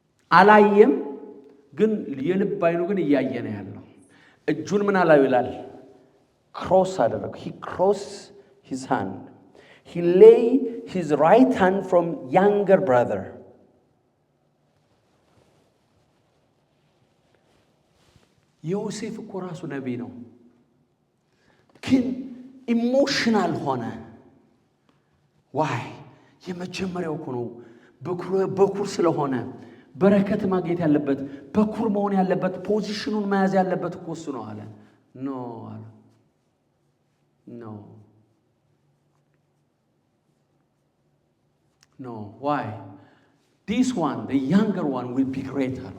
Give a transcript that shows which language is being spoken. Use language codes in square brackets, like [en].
[am] አላየም፣ ግን የልብ አይኑ ግን እያየ ነው ያለው። እጁን ምን አላዩ ይላል? ክሮስ አደረገ። [en] he crossed his hand. He lay his right hand from younger brother. [am] ዮሴፍ እኮ ራሱ ነቢይ ነው፣ ግን ኢሞሽናል ሆነ። ዋይ የመጀመሪያው እኮ ነው። በኩር ስለሆነ በረከት ማግኘት ያለበት በኩር መሆን ያለበት ፖዚሽኑን መያዝ ያለበት እኮ እሱ ነው አለ። ኖ አለ ኖ ዋይ [en] this one the younger one will be greater.